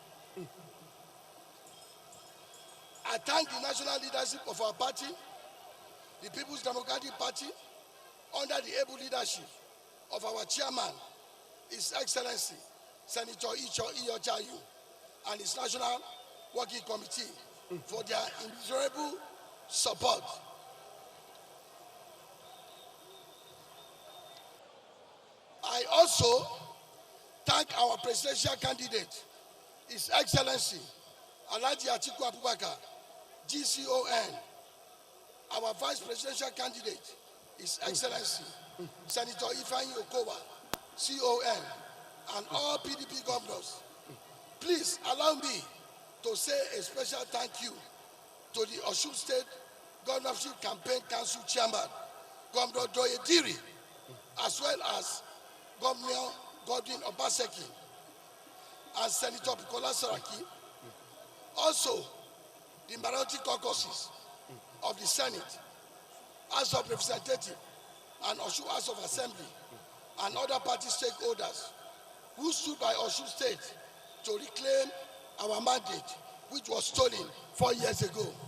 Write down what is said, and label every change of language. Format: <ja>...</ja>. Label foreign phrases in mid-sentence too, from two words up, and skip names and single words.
<en>I thank the national leadership of our party, the People's Democratic Party, under the able leadership of our chairman, His Excellency Senator Iyochayu, and his National Working Committee for their immeasurable support. I also thank our presidential candidate, His Excellency Atiku Abubakar, GCON, our vice presidential candidate, His Excellency Senator Ifeanyi Okowa, CON, and all PDP governors. Please allow me to say a special thank you to the Osun State Governorship Campaign Council Chairman, Governor Doyediri, as well as Governor Godwin Obaseki, and Senator Kola Adewusi. Also, the minority caucuses of the Senate, House of Representatives, and Osun House of Assembly, and other party stakeholders who stood by Osun State to reclaim our mandate, which was stolen 4 years ago.</en>